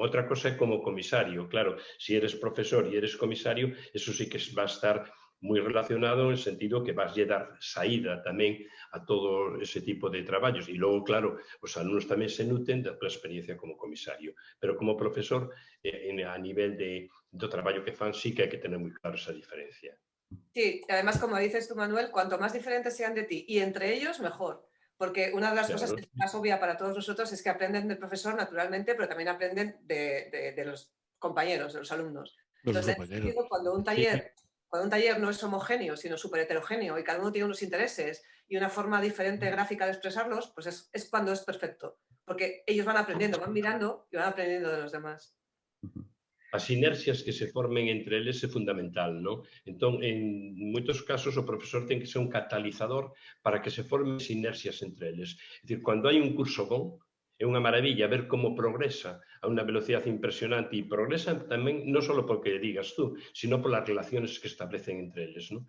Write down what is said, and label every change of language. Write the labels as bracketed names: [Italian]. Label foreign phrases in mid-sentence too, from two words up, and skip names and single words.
[Galician] Outra cosa é como comisario. Claro, se eres profesor e eres comisario, [Spanish] eso sí que va a estar [Galician] moi relacionado [Spanish] en el sentido [Galician] que vas a dar saída tamén a todo ese tipo de traballos. E logo, claro, os alumnos tamén se nuten da tua experiencia como comisario. Pero como profesor, a nivel do traballo que fan, sí que hai que tener moi claro esa diferencia. [Spanish] Sí, además, como dices tú, Manuel, cuanto más diferentes sean de ti y entre ellos, mejor. Porque una de las cosas que es más obvia para todos nosotros es que aprenden del profesor naturalmente, pero también aprenden de los compañeros, de los alumnos. Entonces, cuando un taller no es homogéneo, sino súper heterogéneo y cada uno tiene unos intereses y una forma diferente gráfica de expresarlos, pues es cuando es perfecto. Porque ellos van aprendiendo, van mirando y van aprendiendo de los demás. [Galician] As sinerxias que se formen entre eles é fundamental, non? Entón, en moitos casos, o profesor ten que ser un catalizador para que se formen sinerxias entre eles. É dicir, cando hai un curso bon, é unha maravilla ver como progresa a unha velocidade impresionante e progresa tamén non só porque digas tú, sino polas relaciones que establecen entre eles, non?